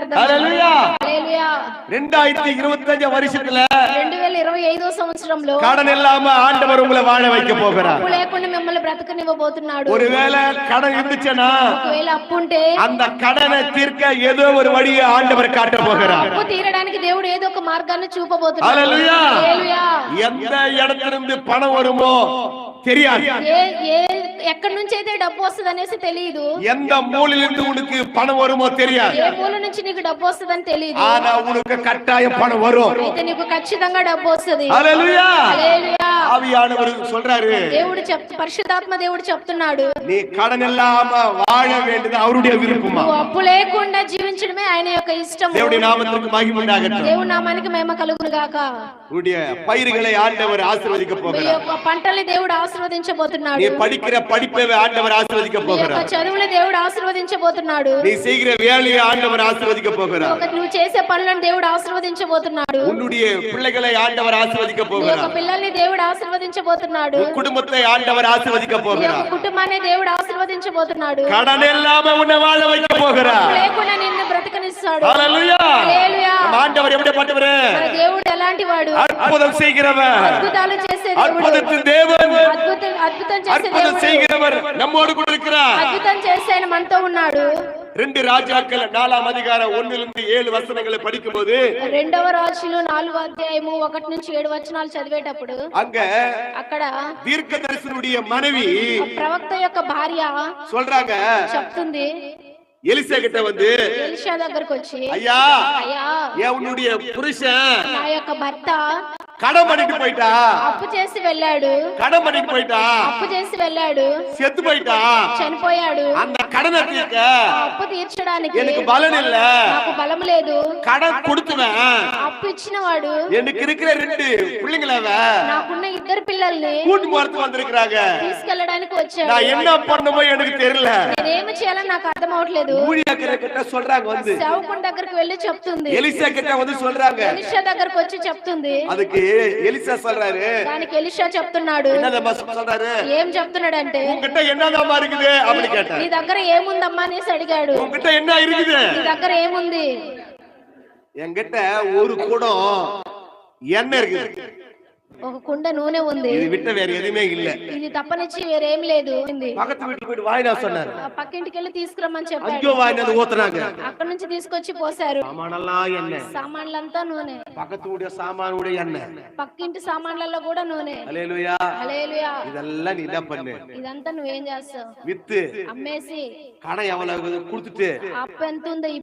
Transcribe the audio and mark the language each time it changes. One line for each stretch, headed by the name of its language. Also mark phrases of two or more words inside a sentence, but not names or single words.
Telugu: అర్థం. హల్లెలూయా. హల్లెలూయా.
Tamil: 2025 வருஷத்துல
Telugu: 2025 సంవత్సరంలో
Tamil: கடன் இல்லாம ஆண்டவர் உங்களை வாழ வைக்க போகிறார்.
Telugu: అప్పు లేకుండా మిమ్మల్ని బ్రతకనివ్వబోతున్నాడు.
Tamil: ஒருவேளை கடன் இருந்துச்சுனா
Telugu: ఒకవేళ అప్పు ఉంటే
Tamil: அந்த கடனை தீர்க்க ஏதோ ஒரு வழியை ஆண்டவர் காட்ட போகிறார்.
Telugu: అప్పు తీరడానికి దేవుడు ఏదో ఒక మార్గాన్ని చూపబోతున్నాడు. హల్లెలూయా. హల్లెలూయా.
Tamil: எந்த இடத்திலிருந்து பணம் வருமோ தெரியாது.
Telugu: ఎక్కడి నుంచి అయితే డబ్బు వస్తుంది అనేసి తెలియదు.
Tamil: எந்த மூலையிலிருந்து உனக்கு பணம் வருமோ தெரியாது.
Telugu: ఏ మూల నుంచి నీకు డబ్బు వస్తుందని తెలియదు.
Tamil: ஆனா உனக்கு கட்டாயம் பணம் வரும்.
Telugu: అయితే నీకు ఖచ్చితంగా డబ్బు వస్తుంది. హల్లెలూయా. హల్లెలూయా.
Tamil: ஆவியானவர் சொல்றாரு,
Telugu: దేవుడు పరిశుద్ధాత్మ దేవుడు చెప్తున్నాడు,
Tamil: நீ கடன் இல்லாம வாழ வேண்டியது அவருடைய விருப்பமா.
Telugu: నువ్వు అప్పు లేకుండా జీవించడమే ఆయన యొక్క ఇష్టం. దేవుడి నామమునకు మహిమ ఉండాగట్టు. దేవుని నామానికి మహిమ కలుగును గాక.
Tamil: உடைய பயிர்களை ஆண்டவர் ஆசீர்வதிக்க
Telugu: మీ
Tamil: போகிறார்.
Telugu: యొక్క పంటల్ని దేవుడు ఆశీర్వదించబోతున్నాడు.
Tamil: நீ படிக்கிற படிப்பை ஆண்டவர் ஆசீர்வதிக்க
Telugu: మీ యొక్క
Tamil: போகிறார்.
Telugu: చదువుని దేవుడు ఆశీర్వదించబోతున్నాడు.
Tamil: நீ செய்கிற வேலையை ஆண்டவர் ஆசீர்வதிக்க போகிறார்.
Telugu: నువ్వు చేసే పనులను దేవుడు ఆశీర్వదించబోతున్నాడు.
Tamil: உன்னுடைய பிள்ளைகளை ஆண்டவர் ஆசீர்வதிக்க
Telugu: నీ యొక్క
Tamil: போகிறார்.
Telugu: పిల్లల్ని దేవుడు ఆశీర్వదించబోతున్నాడు.
Tamil: உன் குடும்பத்தை ஆண்டவர் ஆசீர்வதிக்க
Telugu: నీ యొక్క
Tamil: போகிறார்.
Telugu: కుటుంబాన్ని దేవుడు ఆశీర్వదించబోతున్నాడు.
Tamil: கடன் இல்லாம உன்னை வாழ வைக்க போகிறார்.
Telugu: లేకుండా నిన్ను బ్రతకనిస్తాడు.
Tamil: ஹல்லேலூயா.
Telugu: హల్లెలూయా.
Tamil: நம்ம ஆண்டவர் எப்படிப்பட்டவர்?
Telugu: మన దేవుడు ఎలాంటి వాడు?
Tamil: அற்புதம் செய்கிறவர்,
Telugu: అద్భుతాలు చేసే దేవుడు,
Tamil: அற்புதத்தின் தேவன்,
Telugu: అద్భుతం చేసే
Tamil: அற்புதம்
Telugu: దేవుడు,
Tamil: செய்கிறவர் நம்மோடு கூட இருக்கிறார்.
Telugu: అద్భుతం చేసే ఆయన మనతో ఉన్నాడు.
Tamil: 2 ராஜாக்கள் 4ஆம் அதிகாரம் 1 - 7 வசனங்களை படிக்கும்போது,
Telugu: రెండవ రాజులు 4వ అధ్యాయము 1 నుంచి 7 వచనాలు చదివేటప్పుడు
Tamil: அங்க
Telugu: అక్కడ
Tamil: தீர்க்கதரிசனுடைய மனைவி
Telugu: ప్రవక్త యొక్క భార్య
Tamil: சொல்றாங்க,
Telugu: చెప్తుంది,
Tamil: எலிசா கிட்ட வந்து,
Telugu: ఎలీషా దగ్గరకు వచ్చి,
Tamil: ஐயா,
Telugu: అయ్యా,
Tamil: உன்னுடைய புருஷன்
Telugu: నా యొక్క భర్త
Tamil: கடன் பண்ணிட்டு போயிட்டா,
Telugu: అప్పు చేసి వెళ్ళాడు,
Tamil: கடன் பண்ணிட்டு போயிட்டா,
Telugu: అప్పు చేసి వెళ్ళాడు,
Tamil: செத்து போயிட்டா,
Telugu: చనిపోయాడు.
Tamil: அந்த கடனை தீர்க்க
Telugu: ఆ అప్పు తీర్చడానికి
Tamil: எனக்கு பலன் இல்ல,
Telugu: నాకు బలం లేదు.
Tamil: கடன் கொடுத்துவேன்,
Telugu: అప్పు ఇచ్చిన వాడు
Tamil: எனக்கு இருக்கிற 2 பிள்ளைங்களவ
Telugu: నాకున్న 2 పిల్లల్ని
Tamil: கூட்டி போறதுக்கு வந்திருக்காங்க,
Telugu: తీసుకెళ్ళడానికి వచ్చాడు.
Tamil: நான் என்ன பண்ணணுமோ எனக்கு தெரியல.
Telugu: నేనేమి చేయాలని నాకు అర్థం అవట్లేదు.
Tamil: ஊழியக்காரர் கிட்ட சொல்றாங்க வந்து,
Telugu: సేవకుని దగ్గరికి వెళ్ళి చెప్తుంది,
Tamil: எலிசா கிட்ட வந்து சொல்றாங்க.
Telugu: ఎలీషా దగ్గరకు వచ్చి చెప్తుంది.
Tamil: அதுக்கு எலிசா சொல்றாரு,
Telugu: దానికి ఎలీషా చెప్తున్నాడు,
Tamil: என்னதம்மா சொல்றாரு,
Telugu: ఏం చెప్తున్నాడంటే,
Tamil: உன்கிட்ட என்னதம்மா இருக்குது அப்படி கேட்டாரு.
Telugu: నీ దగ్గర ఏముందమ్మా అనేసి అడిగాడు.
Tamil: உன்கிட்ட என்ன இருக்குது?
Telugu: నీ దగ్గర ఏముంది?
Tamil: என்கிட்ட ஒரு குடம் எண்ணெய் இருக்குது,
Telugu: ఒక కుండ నూనె ఉంది,
Tamil: இது விட்ட வேற எதுவுமே இல்ல.
Telugu: ఇది తప్పనిచ్చి వేరేం లేదు.
Tamil: பக்கத்து வீட்டுக்கு போய் வாயினா சொன்னாரு.
Telugu: పక్కింటికి వెళ్ళి తీసుకురమ్మని చెప్పాడు.
Tamil: அங்கோ வாயினது ஊத்துனாங்க.
Telugu: అక్కడ నుంచి తీసుకొచ్చి పోసారు.
Tamil: சாமானெல்லாம் எண்ணெய்,
Telugu: సామాన్లంతా నూనె,
Tamil: பக்கத்து வீட்டு சாமானுடைய எண்ணெய்.
Telugu: పక్కింటి సామాన్లలో కూడా నూనె.
Tamil: ஹல்லேலூயா.
Telugu: హల్లెలూయా.
Tamil: இதெல்லாம் நீ என்ன பண்ணு,
Telugu: ఇదంతా నువ్వేం చేస్తావు?
Tamil: வித்து
Telugu: అమ్మేసి
Tamil: கடன் எவ்வளவு கொடுத்துட்டு
Telugu: అప్పు ఎంత ఉందో